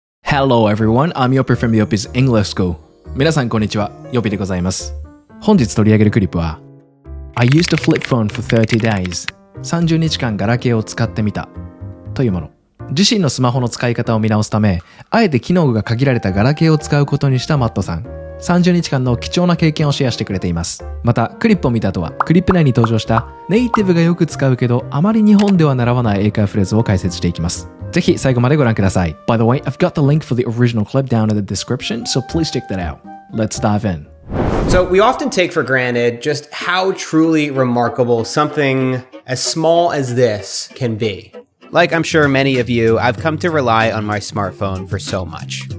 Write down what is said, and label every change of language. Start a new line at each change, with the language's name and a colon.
English: Hello everyone, I'm Yopi from Yopi's English School.
Japanese: 皆さんこんにちは、Yopi でございます。本日取り上げるクリップは
English: I used a flip phone for 30 days
Japanese: 30日間ガラケーを使ってみたというもの。自身のスマホの使い方を見直すため、あえて機能が限られたガラケーを使うことにしたマットさん。 30日間の貴重な経験をシェアしてくれています。また、クリップを見た後は、クリップ内に登場したネイティブがよく使うけど、あまり日本では習わない英会話フレーズを解説していきます。ぜひ最後までご覧ください。
English: By the way, I've got the link for the original clip down in the description, so please check that out. Let's dive in. So we often take for granted just how truly remarkable something as small as this can be. Like I'm sure many of you, I've come to rely on my smartphone for so much.